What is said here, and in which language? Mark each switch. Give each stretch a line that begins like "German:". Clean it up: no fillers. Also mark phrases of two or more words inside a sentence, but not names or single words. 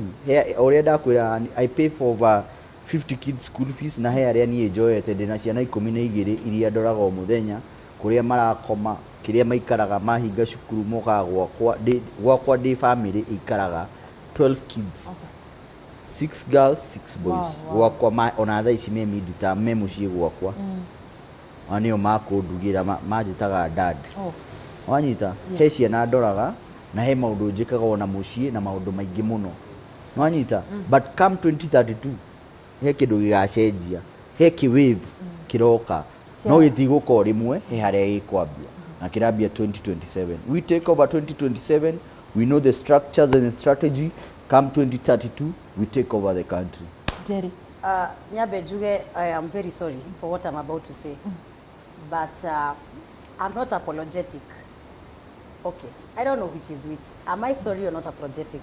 Kikuyu: Already ndakwĩra
English: I pay for over 50 kids school fees
Kikuyu: na he arĩa niĩ enjoyete ndĩna ciana 12 iria ndoraga o mũthenya kũrĩa marakoma kĩrĩa maikaraga mahinga cukuru moka gwakwa ndĩ family ikaraga 12 kids.
English: 6 girls 6 boys.
Kikuyu: Gwakwa ona thaa ici me midita me mũciĩ gwakwa anĩo makũndugira manjĩtaga dad. Wanyita he ciana ndoraga na he maũndũ njĩkaga ona mũciĩ na maũndũ maingĩ mũno. Wanyita
English: but come 2032
Kikuyu: he kĩndũ gĩgacenjia, he kĩwave kĩroka no gĩtigũka o rĩmwe he harĩa gĩkwambia na kĩrambia 2027.
English: We take over 2027, we know the structures and the strategy. Come 2032 we take over the country. Jerry. Nyabe Juge, I am very sorry for what I'm about to say, but I'm not apologetic. Okay, I don't know which is which. Am I sorry or not apologetic?